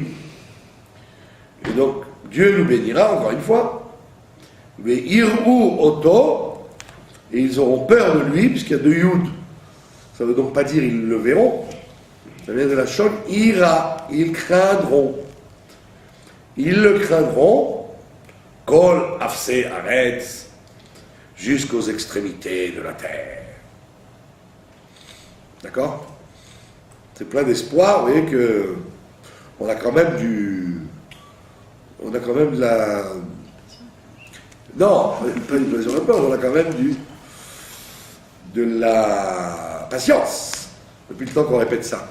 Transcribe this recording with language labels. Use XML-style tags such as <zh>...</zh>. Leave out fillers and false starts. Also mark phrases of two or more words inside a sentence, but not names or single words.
<fr>Et donc, Dieu nous bénira, encore une fois.</fr> <he>Mais ייראו אותו.</he> <fr>Et ils auront peur de lui, puisqu'il y a deux Yud. Ça ne veut donc pas dire ils le verront. Ça vient de la choc ira. Ils craindront. Ils le craindront.</fr> <he>כל אפסי ארץ.</he> <fr>Jusqu'aux extrémités de la terre. D'accord? C'est plein d'espoir. Vous voyez que on a quand même on a quand même de la... Non, pas une passion de peur, on a quand même de la patience, depuis le temps qu'on répète ça.</fr>